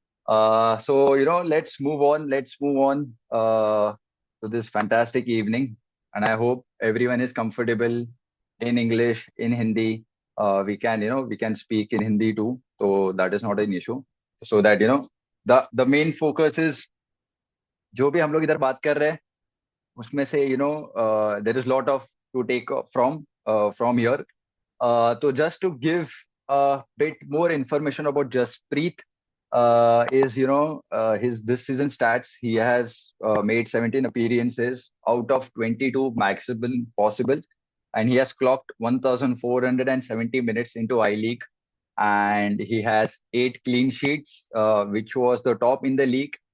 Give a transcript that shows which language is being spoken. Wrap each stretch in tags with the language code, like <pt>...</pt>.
<en>So let's move on. Let's move on to this fantastic evening, and I hope everyone is comfortable in English, in Hindi. We can speak in Hindi too, so that is not an issue. So that the main focus is</en> <hi>जो भी हम लोग इधर बात कर रहे हैं उसमें से</hi> <en>There is lot of to take from here. So just to give a bit more information about Jaspreet, is his this season stats. He has made 17 appearances out of 22 maximum possible, and he has clocked 1,470 minutes into I League, and he has 8 clean sheets, which was the top in the league.</en>